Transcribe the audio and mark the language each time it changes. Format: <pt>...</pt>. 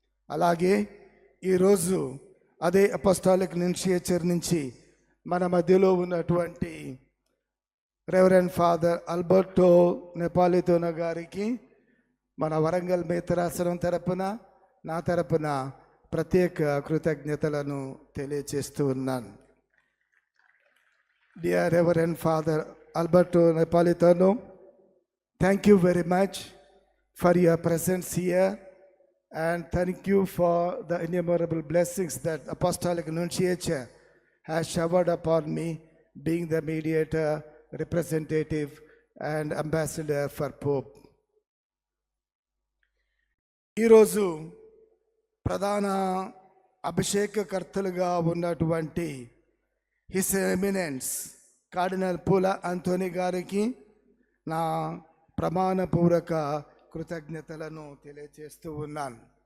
<te>అలాగే ఈరోజు అదే అపోస్టాలిక్ ఇనిషియేచర్ నుంచి మన మధ్యలో ఉన్నటువంటి రెవరెండ్ ఫాదర్ ఆల్బర్టో నెపాలితోనో గారికి మన వరంగల్ మేతరాసనం తరపున, నా తరపున ప్రత్యేక కృతజ్ఞతలను తెలియచేస్తూ ఉన్నాను.</te> <en>Dear Reverend Father Alberto Napolitano, thank you very much for your presence here, and thank you for the innumerable blessings that Apostolic Nunciature has showered upon me, being the mediator, representative, and ambassador for Pope.</en> <te>ఈరోజు ప్రధాన అభిషేకకర్తలుగా ఉన్నటువంటి his eminence cardinal పూల Anthony గారికి నా ప్రమాణపూర్వక కృతజ్ఞతలను తెలియజేస్తూ ఉన్నాను.</te>